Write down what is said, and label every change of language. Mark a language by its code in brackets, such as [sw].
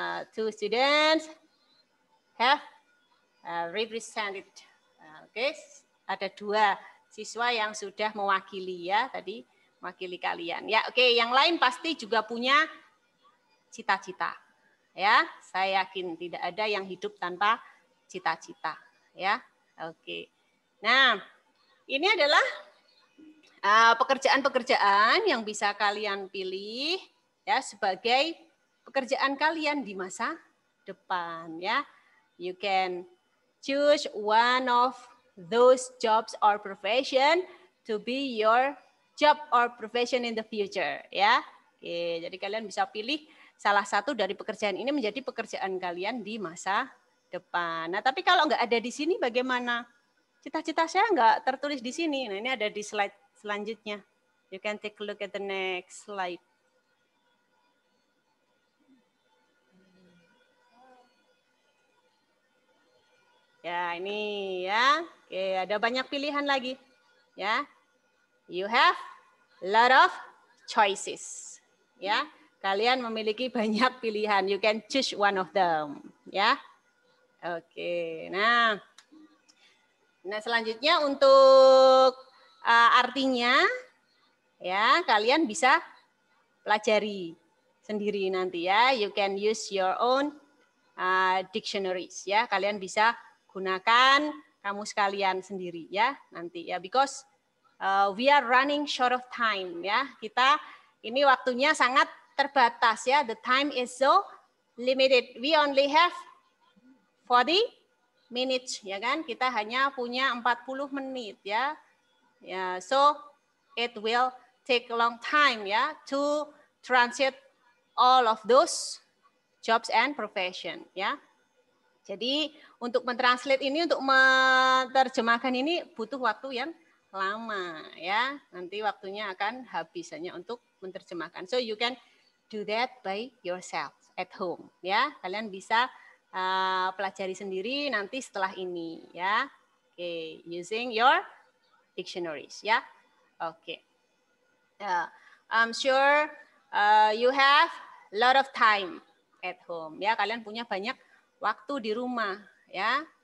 [en] Two students have represented. [id] Oke, ada 2 siswa yang sudah mewakili ya, tadi mewakili kalian. Ya, oke, yang lain pasti juga punya cita-cita. Ya, saya yakin tidak ada yang hidup tanpa cita-cita. Ya, oke. Nah, ini adalah pekerjaan-pekerjaan yang bisa kalian pilih ya sebagai pekerjaan kalian di masa depan ya. [en] You can choose one of those jobs or profession to be your job or profession in the future ya. [id] Oke, jadi kalian bisa pilih salah satu dari pekerjaan ini menjadi pekerjaan kalian di masa depan. Nah, tapi kalau nggak ada di sini bagaimana? Cita-cita saya nggak tertulis di sini. Nah, ini ada di slide selanjutnya. [en] You can take a look at the next slide. [id] Ya, ini ya. Oke, ada banyak pilihan lagi. Ya. [en] You have a lot of choices. Ya. [id] Kalian memiliki banyak pilihan. [en] You can choose one of them, ya. Oke. [id] Nah, selanjutnya untuk artinya ya, kalian bisa pelajari sendiri nanti ya. [en] You can use your own dictionaries ya. [id] Kalian bisa gunakan kamus kalian sendiri ya nanti ya, [en] because we are running short of time [id] ya. Kita ini waktunya sangat terbatas ya. [en] The time is so limited. We only have 40 minutes ya kan. [id] Kita hanya punya 40 menit ya. [en] Ya, so it will take a long time ya to translate all of those jobs and profession ya. [id] Jadi untuk mentranslate ini, untuk menerjemahkan ini butuh waktu yang lama ya. Nanti waktunya akan habis hanya untuk menerjemahkan. [en] So you can do that by yourself at home ya. [id] Kalian bisa pelajari sendiri nanti setelah ini ya. [en] Oke, using your dictionaries ya. Oke. I'm sure you have a lot of time at home ya. [id] Kalian punya banyak waktu di rumah ya.